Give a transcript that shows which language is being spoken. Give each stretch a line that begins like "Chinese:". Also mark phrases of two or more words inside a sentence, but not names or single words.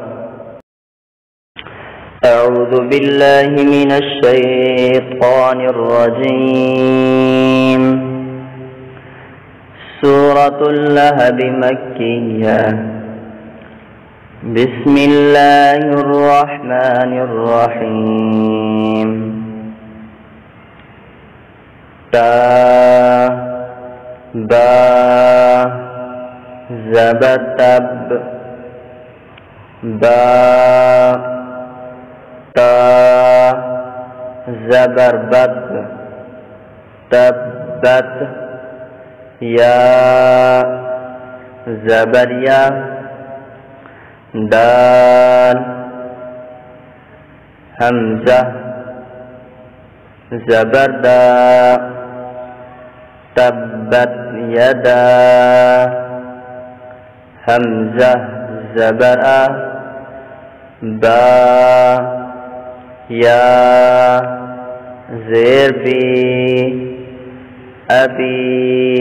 Arabic: اعوذ باللہ من الشیطان الرجیم۔ سورت اللھب مکیہ۔ بسم اللہ الرحمن الرحیم۔
Urdu: تا با زبر تب، با تا زبر بد، تبت، یا زبر یا، دال حمزہ زبر دا،
Arabic: تبت یدا،
Urdu: حمزہ زبر آ، با یا زیر بی، ابی،